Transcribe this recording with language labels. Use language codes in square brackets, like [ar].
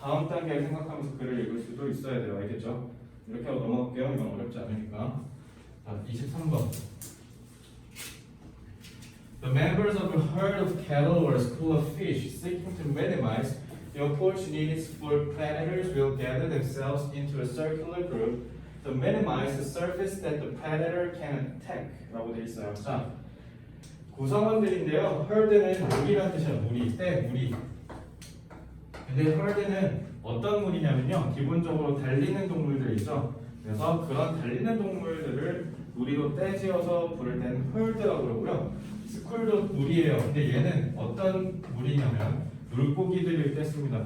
[ko] 단계를 생각하면서 글을 읽을 수도 있어야 돼요. 알겠죠? 이렇게 하고 넘어갈게요. 이건 어렵지 않으니까. 자, 23번. [en] The members of a herd of cattle or a school of fish seeking to minimize the opportunities for predators will gather themselves into a circular group to minimize the surface that the predator can attack [ko] 라고 되어 있어요. 자, 구성원들인데요. herd는 무리라는 뜻이에요. 무리, 때 무리. 근데 herd는 어떤 무리냐면요. 기본적으로 달리는 동물들이죠. 그래서 그런 달리는 동물들을 무리로 떼지어서 부를 때는 herd라고 그러고요. 스쿨도 무리예요. 근데 얘는 어떤 무리냐면 물고기들일 때 씁니다.